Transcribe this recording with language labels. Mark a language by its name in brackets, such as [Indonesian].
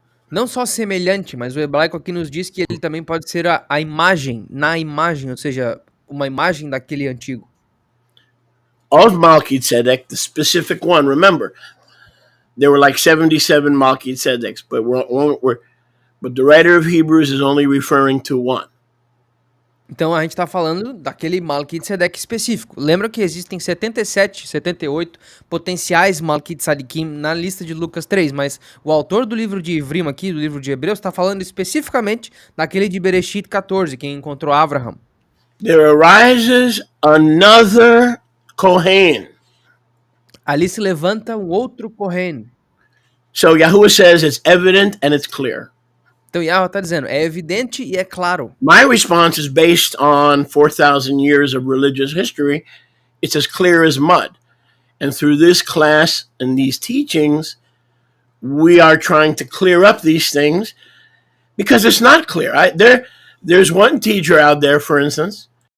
[Portuguese] Não só semelhante, mas o hebraico aqui nos diz que ele também pode ser a imagem, na imagem, ou seja, uma imagem daquele antigo. [English] Of Melquisedeque, the specific one. Remember, there were like 77 Melquisedeks, but the writer of Hebrews is only referring to one. [Portuguese] Então a gente está falando daquele Melquisedeque específico. Lembra que existem 77, 78 potenciais Melquisedequim na lista de Lucas 3, mas o autor do livro de Livro aqui, do livro de Hebreus, está falando especificamente daquele de Bereshit 14, quem encontrou Abraham. [English] There arises another Kohen. [Portuguese] Ali se levanta um outro Kohen. [English] So Yahuwah says it's evident and it's clear. [Portuguese] Então Yahweh está dizendo, é evidente e é claro. [English] My response is based on 4,000 years of religious history. It's as clear as mud. And through this class and these teachings, we are trying to clear up these things because it's not clear. There's one teacher out there, for instance.